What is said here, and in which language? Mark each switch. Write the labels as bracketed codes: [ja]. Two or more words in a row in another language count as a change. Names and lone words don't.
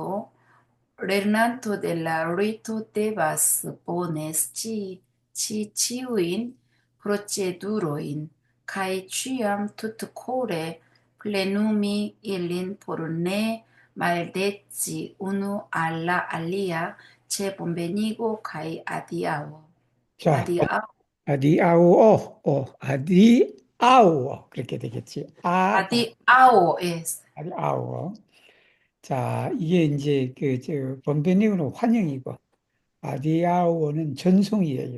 [eo] Lernanto de la rito devas bone scii ĉiujn procedurojn kaj ĉiam tutkore plenumi ilin por ne maldeci unu al la alia ĉe bonvenigo kaj adiaŭo. [ko] 자, [eo] adiaŭ [ko] 아디아우어, 그렇게 되겠지. [eo] adiaŭo es [ko] 아디아우어. 자, 이게 이제 번베니고는 환영이고, 아디아우어는 전송이에요.